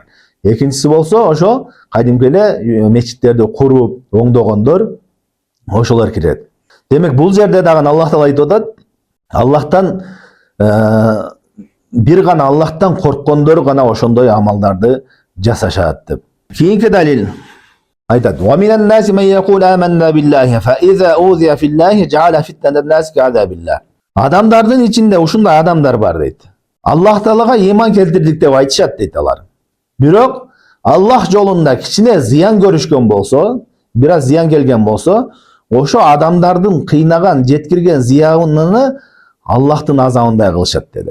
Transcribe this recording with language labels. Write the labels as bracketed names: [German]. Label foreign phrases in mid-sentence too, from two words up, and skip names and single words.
[Kyrgyz] Экинчиси болсо, ошо кадимки эле мечиттерди куруп, оңдогондор, ошолор кирет. Демек, бул жерде дагы Аллах Таала айтып атат: Аллахтан бир гана Аллахтан корккондор гана ошондой амалдарды жасашат деп. Кийинки далил айтат: [Arabic] "ومن الناس من يقول آمنا بالله فإذا أوذي في الله جعل فتنة الناس كعذاب الله." [Kyrgyz] Адамдардын ичинде ушундай адамдар бар дейт. Аллах Таалага иман келтирдик деп айтышат дейт алар. Бирок Аллах жолунда кичине зыян көрүшкөн болсо, бир аз зыян келген болсо, ошо адамдардын кыйнаган, жеткирген зыянын Аллахтын азабындай кылышат деди.